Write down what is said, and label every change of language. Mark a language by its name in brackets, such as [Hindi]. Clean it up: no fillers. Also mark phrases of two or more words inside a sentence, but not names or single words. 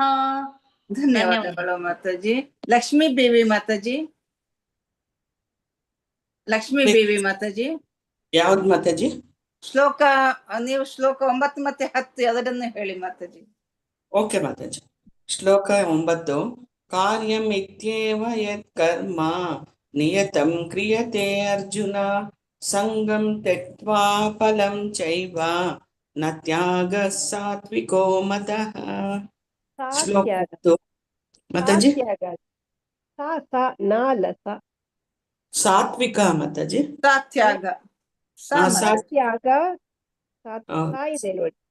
[Kannada] ಧನ್ಯವಾದಗಳು ಮಾತಾಜಿ. ಲಕ್ಷ್ಮೀ ಬೇವಿ ಮಾತಾಜಿ. ಲಕ್ಷ್ಮೀ ಬೇವಿ ಮಾತಾಜಿ. ಯಾವ್ದು ಮಾತಾಜಿ? ನೀವು ಶ್ಲೋಕ 9 ಮತ್ತೆ 10 ಅದನ್ನು ಹೇಳಿ ಮಾತಾಜಿ. ಓಕೆ ಮಾತಾಜಿ. ಶ್ಲೋಕ 9. [Sanskrit] ಕಾರ್ಯಮಿತ್ಯೇವ ಯತ್ ಕರ್ಮ ನಿಯತಂ ಕ್ರಿಯತೆ ಅರ್ಜುನ ಸಂಗಂ ತ್ಯಕ್ತ್ವಾ ಫಲಂ ಚೈವ ನ ತ್ಯಾಗ ಸಾತ್ವಿಕೋ ಮತಃ. [Kannada] ಶ್ಲೋಕ 10 ಮಾತಾಜಿ. ಸಾತ್ವಿಕ ಮಾತಾಜಿ. ಸಾತ್ಯಾಗ ಇದೆ ನೋಡಿ.